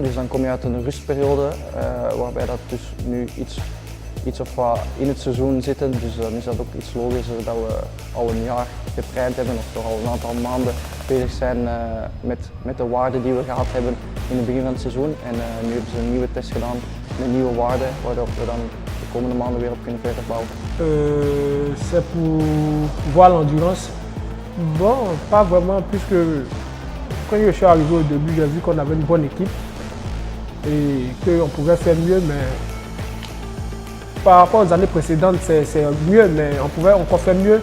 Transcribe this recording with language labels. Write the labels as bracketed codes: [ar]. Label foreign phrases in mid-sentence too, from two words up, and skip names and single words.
[nl] Dus dan kom je uit een rustperiode waarbij dat dus nu iets of wat in het seizoen zitten. Dus dan is dat ook iets logischer dat we al een jaar getraind hebben of toch al een aantal maanden bezig zijn met de waarden die we gehad hebben in het begin van het seizoen. En nu hebben ze een nieuwe test gedaan met nieuwe waarden, waarop we dan de komende maanden weer op kunnen verder bouwen. [fr] C'est pour voir l'endurance. Bon, pas vraiment, puisque quand je suis arrivé au début, j'ai vu qu'on avait une bonne équipe et qu'on pouvait faire mieux, mais par rapport aux années précédentes, c'est mieux, mais on pouvait encore faire mieux.